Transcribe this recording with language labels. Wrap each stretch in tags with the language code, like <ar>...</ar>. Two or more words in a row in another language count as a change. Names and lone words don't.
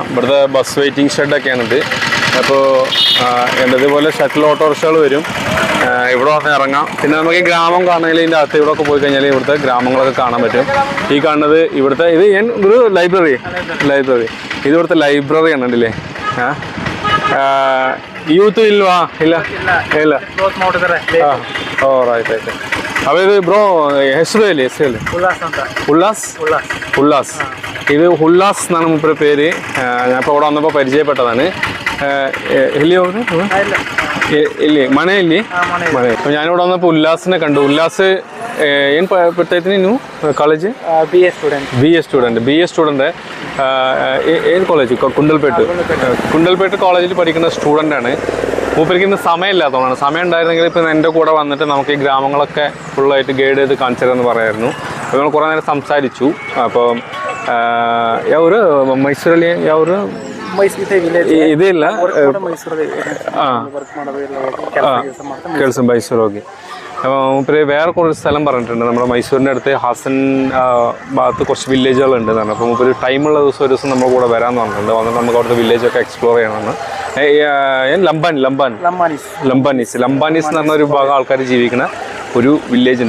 <ml>ഇവിടുത്തെ ബസ് വെയിറ്റിംഗ് ഷെഡൊക്കെയാണിത്. അപ്പോൾ ഇതുപോലെ ഷട്ടിൽ ഓട്ടോറിക്ഷകൾ വരും. ഇവിടെ വന്ന് ഇറങ്ങാം. പിന്നെ നമുക്ക് ഈ ഗ്രാമം കാണണമെങ്കിൽ ഇതിൻ്റെ അകത്ത് ഇവിടെ ഒക്കെ പോയി കഴിഞ്ഞാൽ ഇവിടുത്തെ ഗ്രാമങ്ങളൊക്കെ കാണാൻ പറ്റും. ഈ കാണുന്നത് ഇവിടുത്തെ ഒരു ലൈബ്രറി. ഇത് ഇവിടുത്തെ ലൈബ്രറിയാണ്. ഉണ്ടല്ലേ?</ml> <kn>ಯೂತ್ ಇಲ್ವಾ? ಇಲ್ಲ. ರೈಟ್. ಅವ ಇದು ಬ್ರೋ ಹೆಸರು ಹೇಳಿ. ಉಲ್ಲಾಸ್.</kn> <ml>ഇത് ഉല്ലാസ് എന്നാണ് മൂപ്പരുടെ പേര്. ഞാനിപ്പോൾ ഇവിടെ വന്നപ്പോൾ പരിചയപ്പെട്ടതാണ്. ഇല്ലേ ഇല്ലേ മണയില്ലേ മണ. അപ്പോൾ ഞാനിവിടെ വന്നപ്പോൾ ഉല്ലാസിനെ കണ്ടു.</ml> <kn>ഉല്ലാസ് ಏನು ಪಡ್ತಾಯಿದ್ದೀನಿ ನೀವು ಕಾಲೇಜ್?</kn> <en>BA student</en> <kn>ಏನು കോളേജ്?</kn> <ml>കുണ്ടൽപേട്ട് കോളേജിൽ പഠിക്കുന്ന സ്റ്റുഡൻ്റാണ്. മൂപ്പർക്ക് ഇന്ന് സമയമില്ലാത്തതുകൊണ്ടാണ്. സമയം ഉണ്ടായിരുന്നെങ്കിൽ ഇപ്പം എൻ്റെ കൂടെ വന്നിട്ട് നമുക്ക് ഈ ഗ്രാമങ്ങളൊക്കെ ഫുള്ളായിട്ട് ഗൈഡ് ചെയ്ത് കാണിച്ചു തരാമെന്ന് പറയായിരുന്നു. അപ്പോൾ നമ്മൾ കുറേ നേരം സംസാരിച്ചു. അപ്പോൾ</ml> <kn>ಯಾವರು ಮೈಸೂರಲ್ಲಿ ಯಾವರು ಇದಿಲ್ಲ ಕೆಲಸ ಮೈಸೂರು ಹೋಗಿ</kn> <ml>മൂപ്പര് വേറെ കുറച്ച് സ്ഥലം പറഞ്ഞിട്ടുണ്ട്. നമ്മുടെ മൈസൂരിൻ്റെ അടുത്ത് ഹാസൻ ഭാഗത്ത് കുറച്ച് വില്ലേജുകളുണ്ട് എന്നാണ്. അപ്പോൾ മൂപ്പര് ടൈമുള്ള ദിവസം ഒരു ദിവസം നമ്മുടെ കൂടെ വരാമെന്ന് പറഞ്ഞിട്ടുണ്ട്. വന്നിട്ട് നമുക്ക് അവിടുത്തെ വില്ലേജൊക്കെ എക്സ്പ്ലോർ ചെയ്യണമെന്ന്. ലംബാനീസ് എന്ന് പറഞ്ഞ ഒരു ഭാഗം ആൾക്കാർ ജീവിക്കുന്ന ഒരു വില്ലേജ് ഉണ്ട്.</ml>